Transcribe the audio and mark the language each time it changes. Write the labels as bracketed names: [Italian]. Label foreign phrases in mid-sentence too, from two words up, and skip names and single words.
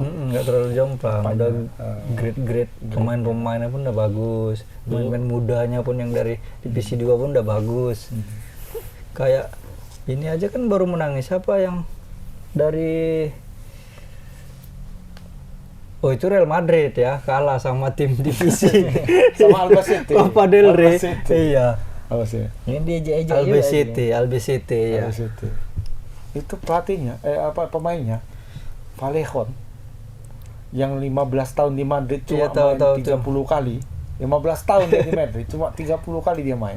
[Indonesian] Nggak terlalu jomplang. Udah grade pemain-pemainnya pun udah bagus. Pemain mudanya pun yang dari divisi 2 pun udah bagus. Kayak ini aja kan baru menangis siapa yang dari Oh itu Real Madrid ya, kalah sama tim divisi Sama Albacete. Copa del Rey. Albacete. Iya. Apa sih? Ini dia aja Albacete ya. Albacete. Itu pelatihnya, pemainnya Vallejon yang 15 tahun di Madrid cuma Iya, main 30 kali. 15 tahun dia di Madrid, cuma 30 kali dia main.